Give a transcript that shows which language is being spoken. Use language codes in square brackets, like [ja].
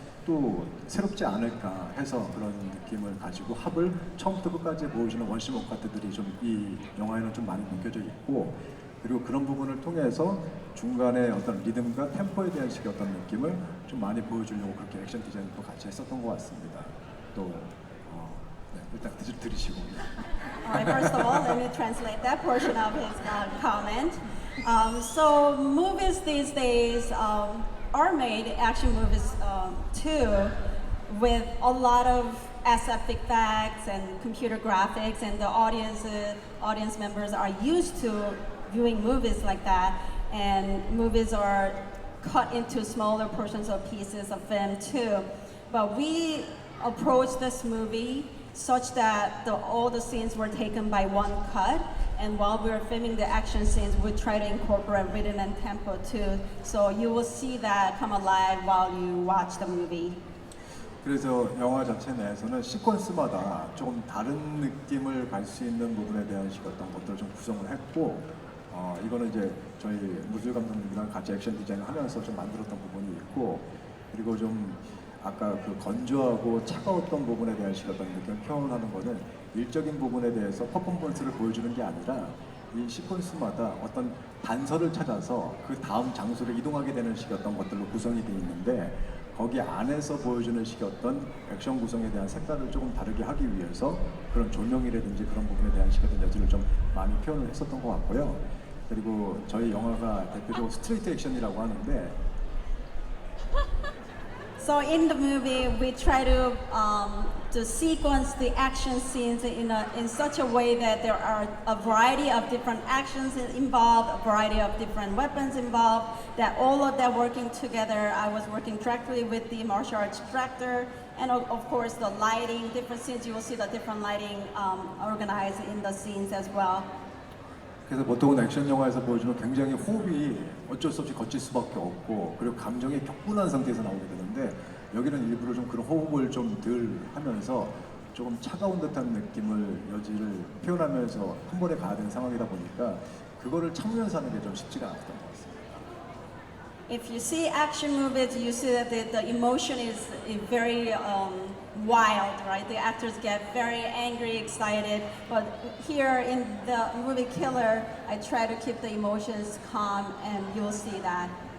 [ko] 또 새롭지 않을까 해서 그런 느낌을 가지고 합을 처음부터 끝까지 보여주는 원심 원카트들이 좀 이 영화에는 좀 많이 느껴져 있고 그리고 그런 부분을 통해서 중간에 어떤 리듬과 템포에 대한 식의 어떤 느낌을 좀 많이 보여주려고 그렇게 액션 디자인도 같이 했었던 것 같습니다. 또 네, 일단 들으시고. [en] Alright, first of all, let me translate that portion of his comment. So movies these days are made, action movies too, with a lot of SF effects and computer graphics, and the audience members are used to viewing movies like that, and movies are cut into smaller portions of pieces of film too. But we approached this movie such that all the scenes were taken by one cut, and while we were filming the action scenes, we try to incorporate rhythm and tempo too. So you will see that come alive while you watch the movie. [ko] 그래서 영화 자체 내에서는 시퀀스마다 조금 다른 느낌을 갈 수 있는 부분에 대한 어떤 것들을 좀 구성을 했고 이거는 이제 저희 무술 감독님이랑 같이 액션 디자인을 하면서 좀 만들었던 부분이 있고 그리고 좀 아까 그 건조하고 차가웠던 부분에 대한 어떤 느낌을 표현하는 거는 일적인 부분에 대해서 퍼포먼스를 보여주는 게 아니라 이 시퀀스마다 어떤 단서를 찾아서 그 다음 장소로 이동하게 되는 식의 어떤 것들로 구성이 되어 있는데 거기 안에서 보여주는 식의 어떤 액션 구성에 대한 색깔을 조금 다르게 하기 위해서 그런 조명이라든지 그런 부분에 대한 식의 여지를 좀 많이 표현을 했었던 것 같고요. 그리고 저희 영화가 대표적으로 스트레이트 액션이라고 하는데 [en] So So in the movie, we try to sequence the action scenes in such a way that there are a variety of different actions involved, a variety of different weapons involved, that all of that working together. I was working directly with the martial arts director, and of course the lighting, different scenes, you will see the different lighting organized in the scenes as well. [ko] 그래서 보통은 액션 영화에서 보여주는 굉장히 호흡이 어쩔 수 없이 거칠 수밖에 없고 그리고 감정이 격분한 상태에서 나오게 되는데 여기는 일부러 좀 그런 호흡을 좀 덜 하면서 조금 차가운 듯한 느낌을 여지를 표현하면서 한 번에 가야 되는 상황이다 보니까 그거를 참으면서 하는 게 좀 쉽지가 않았던 것 같습니다. [en] If you see action movies, you see that the emotion is very wild, right? The actors get very angry, excited. But here in the movie Killer, I try to keep the emotions calm, and you'll see that.